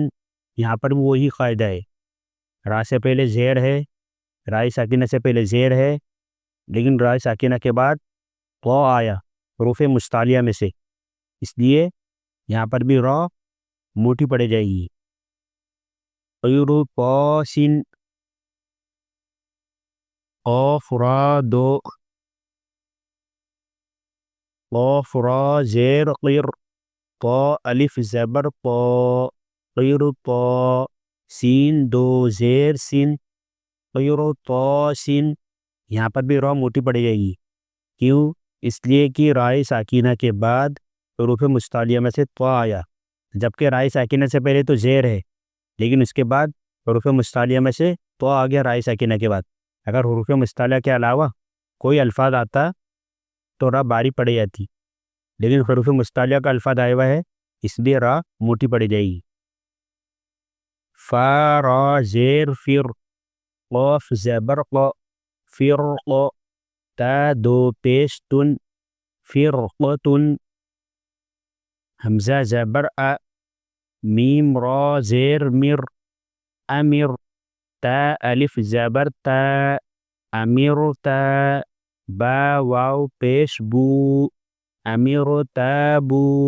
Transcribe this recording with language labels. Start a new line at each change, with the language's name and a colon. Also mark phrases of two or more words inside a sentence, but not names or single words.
Urdu: یہاں پر بھی وہی قاعدہ ہے، را سے پہلے زیر ہے، رائے ساکنہ سے پہلے زیر ہے، لیکن رائے ساکنہ کے بعد طا آیا حروف مستعلیہ میں سے، اس لیے یہاں پر بھی را موٹی پڑے جائے گی۔ قر طا سن، قاف را دو، قاف را زیر قر، طا الف زبر طا قر طا، سین دو زیر سن قر طا سن۔ یہاں پر بھی را موٹی پڑی جائے گی، کیوں؟ اس لیے کہ رائے ساکنہ کے بعد حروف مستعلیہ میں سے طا آیا، جبکہ رائے ساکنہ سے پہلے تو زیر ہے، لیکن اس کے بعد حروف مستعلیہ میں سے طا آ گیا رائے ساکنہ کے بعد۔ اگر حروف مستعلیہ کے علاوہ کوئی الفاظ آتا تو را باری پڑی جاتی، لیکن حروف مستعلیہ کا الفاظ آیا ہوا ہے، اس لیے را موٹی پڑی جائے گی۔ فا را زیر فر، قاف زبر قا فرق، تا دو پیش تن فرقتن، حمزہ زبر ا، میم را زیر مر امر، تا الف زبر تا امر تا، با واو پیش بو امر تابو،